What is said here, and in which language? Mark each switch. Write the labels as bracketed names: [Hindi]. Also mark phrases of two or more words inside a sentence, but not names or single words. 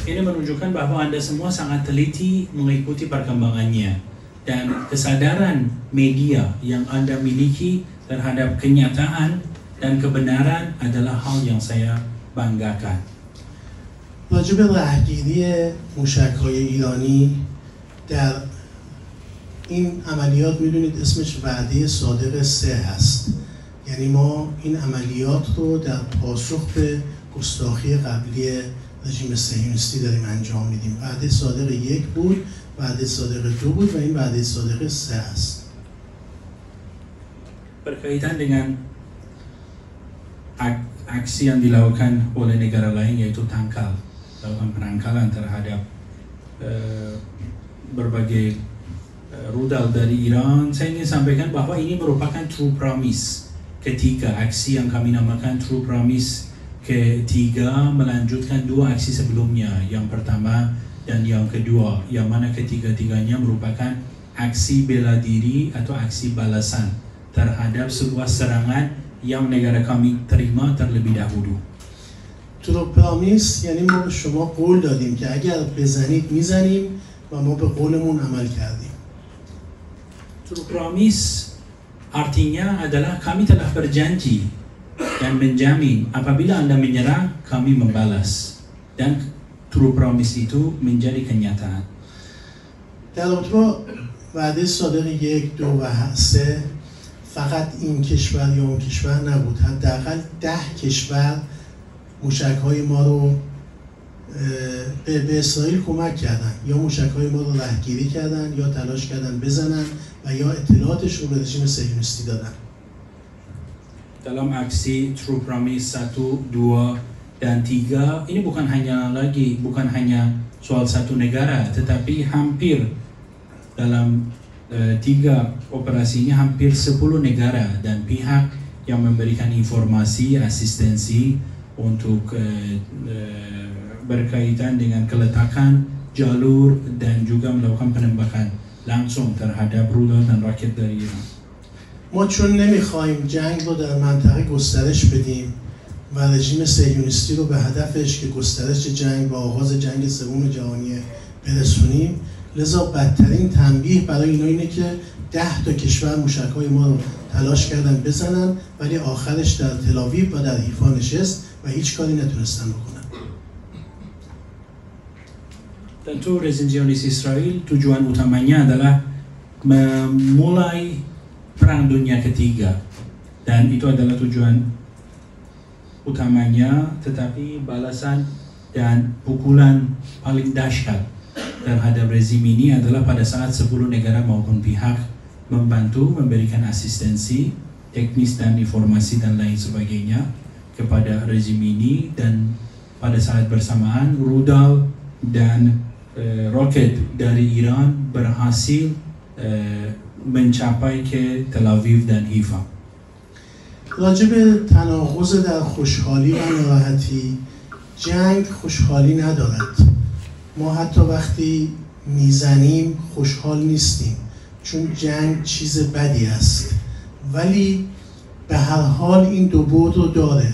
[Indonesian] Ini menunjukkan bahwa Anda semua sangat teliti mengikuti perkembangannya dan kesadaran media yang Anda miliki terhadap kenyataan dan kebenaran adalah hal yang saya banggakan. [Persian] راجع به رهگیری موشک‌های ایرانی در این عملیات میدونید اسمش وعده صادق 3 هست. یعنی ما این عملیات رو در پاسخ به گستاخی قبلی رژیم صهیونیستی داریم انجام میدیم. وعده صادق 1 بود، وعده صادق 2 بود و این وعده صادق 3 است. [Indonesian] Berkaitan dengan aksi yang dilakukan oleh negara lain yaitu tangkal, melakukan penangkalan terhadap berbagai rudal dari Iran, saya ingin sampaikan bahwa ini merupakan True Promise ketiga, aksi yang kami namakan True Promise ketiga melanjutkan 2 aksi sebelumnya, yang pertama dan yang kedua, yang mana ketiga-tiganya merupakan aksi bela diri atau aksi balasan terhadap sebuah serangan yang negara kami terima terlebih dahulu. [Persian] True Promise یعنی ما به شما قول دادیم که اگر بزنید میزنیم و ما به قولمون عمل کردیم. [Indonesian] True Promise artinya adalah kami telah berjanji dan menjamin apabila Anda menyerang, kami membalas. Dan True Promise itu menjadi kenyataan. [Persian] در رابطه با وعده صادق 1، 2 و 3 فقط این کشور یا اون کشور نبود، حداقل 10 کشور موشک‌های ما رو به اسرائیل کمک کردن، یا موشک‌های ما رو رهگیری کردن، یا تلاش کردن بزنن و یا اطلاعاتش رو به رژیم صهیونیستی دادن. [Indonesian] Dalam aksi True Promise 1, 2 dan 3 ini bukan hanya soal satu negara, tetapi hampir dalam 3 operasi ini hampir 10 negara dan pihak yang memberikan informasi, asistensi untuk berkaitan dengan keletakan jalur dan juga melakukan penembakan langsung terhadap rudal dan roket dari Iran. [Persian] ما چون نمیخوایم جنگ رو در منطقه گسترش بدیم و رژیم صهیونیستی رو به هدفش که گسترش جنگ و آغاز جنگ سوم جهانی برسونیم، لذا بدترین تنبیه برای اینا اینه که 10 تا کشور موشک‌های ما رو تلاش کردن بزنن ولی آخرش در تل‌آویو و در حیفا نشست و هیچ کاری نتونستن بکنن. [Indonesian] Tentu rezim Zionis Israel tujuan utamanya adalah memulai perang dunia ketiga dan itu adalah tujuan utamanya, tetapi balasan dan pukulan paling dahsyat terhadap rezim ini adalah pada saat 10 negara maupun pihak membantu memberikan asistensi teknis dan informasi dan lain sebagainya kepada rezim ini, dan pada saat bersamaan rudal dan roket dari Iran berhasil mencapai ke Tel Aviv dan Haifa. [Persian] راجع به تناقض در خوشحالی و ناراحتی، جنگ خوشحالی ندارد. ما حتی وقتی میزنیم خوشحال نیستیم چون جنگ چیز بدی است، ولی به هر حال این دو بعد رو داره.